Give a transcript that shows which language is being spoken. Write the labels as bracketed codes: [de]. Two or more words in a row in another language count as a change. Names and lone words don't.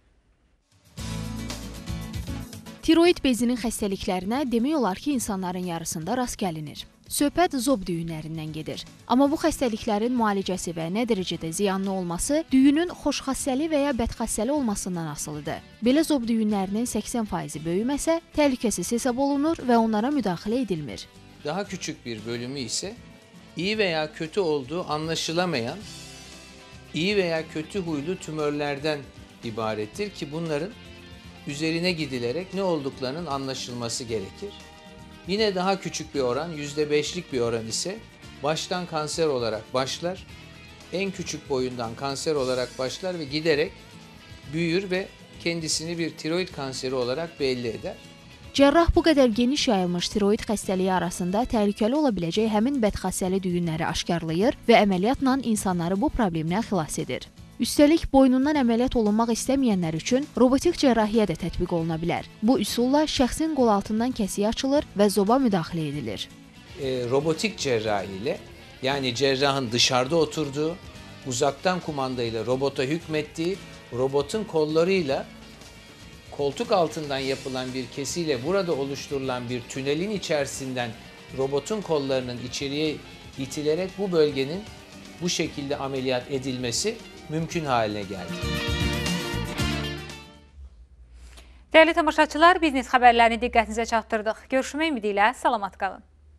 [az] Tiroid bezinin xəstəliklərinə demək olar ki, insanların yarısında rast gəlinir. Söhbət zob düyünlərindən gedir. Amma bu xəstəliklərin müalicəsi və nə dərəcədə ziyanlı olması düyünün xoşxassəli və ya bədxassəli olmasından asılıdır. Belə zob düyünlərinin 80% böyüməsə, təhlükəsiz hesab olunur və onlara müdaxilə edilmir. [tr] Daha küçük bir bölümü ise iyi veya kötü olduğu anlaşılamayan, iyi veya kötü huylu tümörlerden ibarettir ki bunların üzerine gidilerek ne olduklarının anlaşılması gerekir. Yine daha küçük bir oran, %5'lik bir oran ise baştan kanser olarak başlar, en küçük boyundan kanser olarak başlar ve giderek büyür ve kendisini bir tiroid kanseri olarak belli eder. [az] Cərrah bu qədər geniş yayılmış tiroid xəstəliyi arasında təhlükəli ola biləcək həmin bədxassəli düyünləri aşkarlayır və əməliyyatla insanları bu problemdən xilas edir. Üstəlik, boynundan əməliyyat olunmaq istəməyənlər üçün robotik cərrahiyyə də tətbiq oluna bilər. Bu üsulla şəxsin qol altından kəsiyi açılır və zoba müdaxilə edilir. [tr] Robotik cerrahi ile, yani cerrahın dışarıda oturduğu, uzaktan kumandayla robota hükmettiği, robotun kollarıyla koltuk altından yapılan bir kesiyle burada oluşturulan bir tünelin içerisinden robotun kollarının içeriye itilerek bu bölgenin bu şekilde ameliyat edilmesi mümkün haline geldi. [az] Dəyərli tamaşaçılar, biznes xəbərlərini diqqətinizə çatdırdıq. Görüşmək ümidi ilə salamat qalın.